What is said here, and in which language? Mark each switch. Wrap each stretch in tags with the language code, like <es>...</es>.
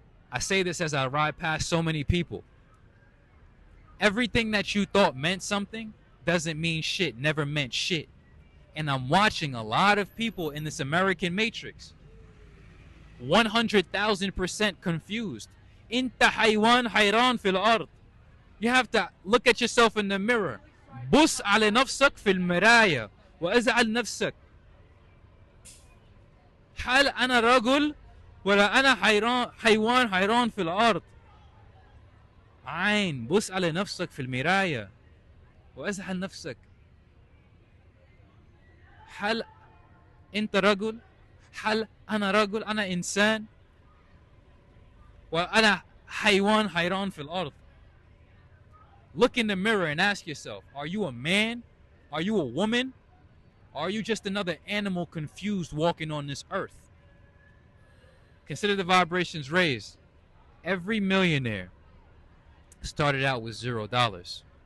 <en>I say this as I ride past so many people. Everything that you thought meant something doesn't mean shit, never meant shit. And I'm watching a lot of people in this American matrix 100,000% confused.</en> <ar>Inta haywan hayran fil ard.</ar> <en>You have to look at yourself in the mirror.</en> <ar>بص على نفسك في المراية وازعل نفسك. هل أنا رجل ولا أنا حيوان حيران في الأرض؟ عين بص على نفسك في المراية وازعل نفسك. هل أنت رجل؟ هل أنا رجل؟ أنا إنسان وأنا حيوان حيران في الأرض.</ar> <en>Look in the mirror and ask yourself, are you a man? Are you a woman? Or are you just another animal confused walking on this earth? Consider the vibrations raised. Every millionaire started out with $0.</en>